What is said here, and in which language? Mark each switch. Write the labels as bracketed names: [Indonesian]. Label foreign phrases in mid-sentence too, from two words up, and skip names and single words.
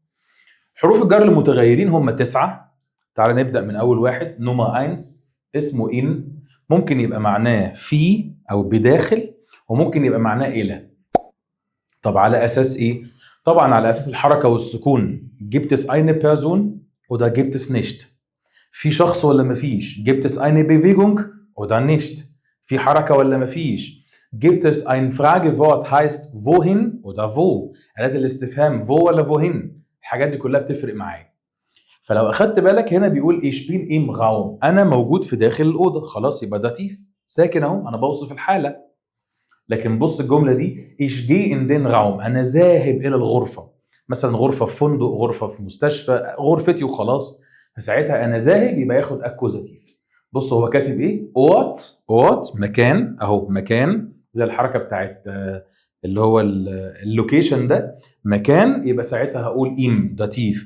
[Arabic] حروف الجر المتغيرين هم 9. تعال نبدأ من أول واحد. [German] Nummer eins [Arabic] اسمه إن، ممكن يبقى معناه في أو بداخل، وممكن يبقى معناه إلى. طب على أساس إيه؟ طبعا على أساس الحركة والسكون. [German] gibt es eine Person oder gibt es nicht؟ [Arabic] في شخص ولا مفيش؟ [German] gibt es eine Bewegung oder nicht؟ [Arabic] في حركة ولا مفيش؟ [German] gibt es ein Fragewort heißt wohin oder wo؟ [Arabic] أداة الاستفهام wo ولا wohin؟ الحاجات دي كلها بتفرق معايا. فلو اخدت بالك هنا بيقول [German] ich bin im Raum، [Arabic] انا موجود في داخل الاوضه، خلاص يبقى داتيف ساكن اهو، انا بوصف الحاله. لكن بص الجمله دي [German] ich gehe in den Raum، [Arabic] انا ذاهب الى الغرفه، مثلا غرفه في فندق، غرفه في مستشفى، غرفتي وخلاص. فساعتها انا ذاهب يبقى ياخد اكوزاتيف. بص هو كاتب ايه؟ اوت مكان اهو، مكان زي الحركه بتاعت اللي هو اللوكيشن ده مكان، يبقى ساعتها هقول [German] im Dativ.